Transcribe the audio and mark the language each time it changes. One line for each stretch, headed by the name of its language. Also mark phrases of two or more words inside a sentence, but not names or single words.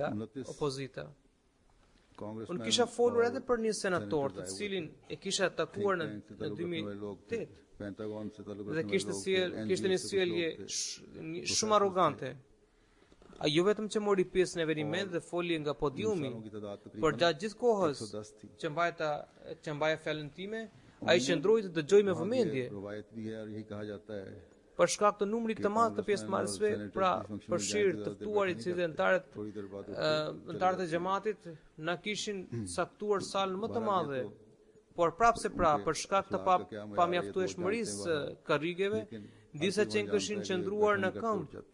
Albanian: 29 opozita.
Urdu: कांग्रेस
Albanian: Unë kisha folur edhe për një senator të cilin e kisha takuar në 2008
Urdu: پینٹاگون سے تعلق
Albanian: dhe kishte një sjellje shumë arrogante. Ai jo vetëm që mori pjesë në eveniment dhe foli nga podiumi, por gjatë gjithë kohës që mbaja fjalën time, ai qëndroi të dëgjoj me vëmendje.
Urdu: روایت بھی ہے اور یہی کہا جاتا ہے
Albanian: Për shkak të numrit të madh të pjesëmarrësve, pra përfshirë të ftuarit si dhe antarët e xhamatit na kishin caktuar salën më të madhe. Por prapse për shkak të pamjaftueshmërisë karrigeve, disa qenë kishin qëndruar në këmbë